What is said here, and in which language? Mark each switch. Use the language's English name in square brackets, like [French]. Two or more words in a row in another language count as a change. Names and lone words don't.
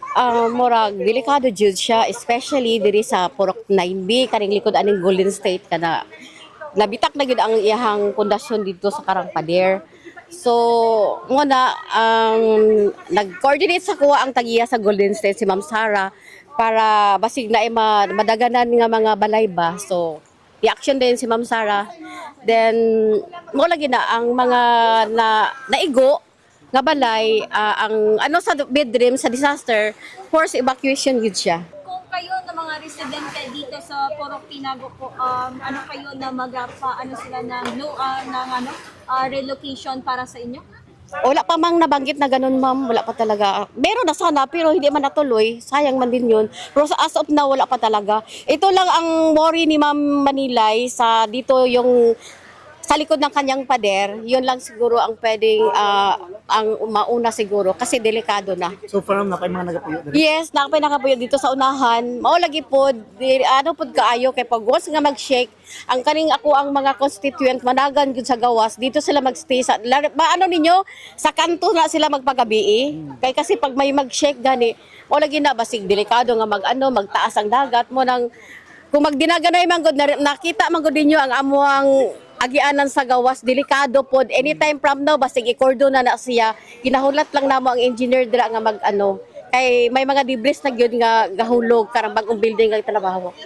[Cebuano] Murag delikado jud siya, especially diri sa Purok 9B kaning likod aning Golden State kada nabitak na gid ang iyahang pundasyon dito sa Karang Pader. So, muna nag-coordinate sa kuha ang tagiya sa Golden State si Ma'am Sara para basig na madaganan nga mga balay ba. So, i-action din si Ma'am Sara. Then mo lagi na ang mga naigo nga balay ang ano sa bedroom sa [English] disaster force evacuation [Cebuano] gid siya. [Filipino] Kung kayo na mga residente dito sa Purok Tinago po, ano kayo na ano sila ng relocation para sa inyo? Wala pa mang nabanggit na ganun, ma'am. Wala pa talaga. Meron na sana, pero hindi man natuloy. Sayang man din yun. Pero [English] as of now, [Filipino] wala pa talaga. Ito lang ang worry ni Ma'am Manilay sa dito yung sa likod ng kanyang pader. Yun lang siguro ang pwedeng ang mauna siguro kasi delikado na. [Cebuano] So from na kay mga nagapuyo diri. Yes, nakapay nakapuyo dito sa unahan. Mao lagi pod, ano pod kaayo kay pag once nga mag-shake, ang kaning ako ang mga constituent managan gud sa gawas, [Filipino] dito sila [Cebuano] magstay sa ano ninyo, sa kanto na sila magpagabi. Kay kasi pag may mag-shake gani, mao lagi na basig delikado nga magtaas ang dagat mo nang kung magdinaganay man gud nakita man gud ninyo ang amuang agianan sa gawas, delikado pod. [English] Anytime from now, [Cebuano] basig i-cordon na siya. Ginahulat lang namo ang engineer dira nga kay may mga debris na gyud nga gahulog karang bagong building nga trabaho.